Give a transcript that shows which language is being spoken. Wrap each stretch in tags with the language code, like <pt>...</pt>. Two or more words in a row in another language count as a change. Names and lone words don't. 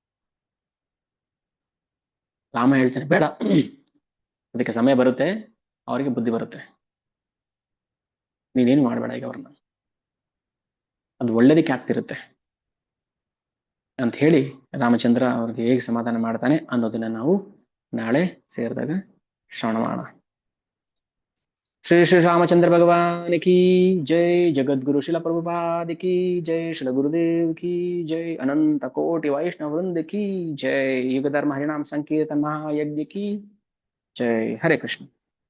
<kn>ರಾಮ ಹೇಳ್ತಾನೆ ಬೇಡ, ಅದಕ್ಕೆ ಸಮಯ ಬರುತ್ತೆ, ಅವರಿಗೆ ಬುದ್ಧಿ ಬರುತ್ತೆ, ನೀನೇನು ಮಾಡಬೇಡ ಈಗ ಅವ್ರನ್ನ, ಅದು ಒಳ್ಳೇದಕ್ಕೆ ಆಗ್ತಿರುತ್ತೆ ಅಂತ ಹೇಳಿ ರಾಮಚಂದ್ರ ಅವ್ರಿಗೆ ಹೇಗೆ ಸಮಾಧಾನ ಮಾಡ್ತಾನೆ ಅನ್ನೋದನ್ನ ನಾವು ನಾಳೆ ಸೇರಿದಾಗ ಶ್ರವಣ ಮಾಡೋಣ.</kn> <hi>श्री श्री रामचंद्र भगवान की जय, जगत गुरु शिला प्रभुपाद की जय, शिल गुरुदेव की जय, अनंत कोटि वैष्णव वृंद की जय, युग धर्म हरिनाम संकीर्तन महायज्ञ की जय। हरे कृष्ण।</hi>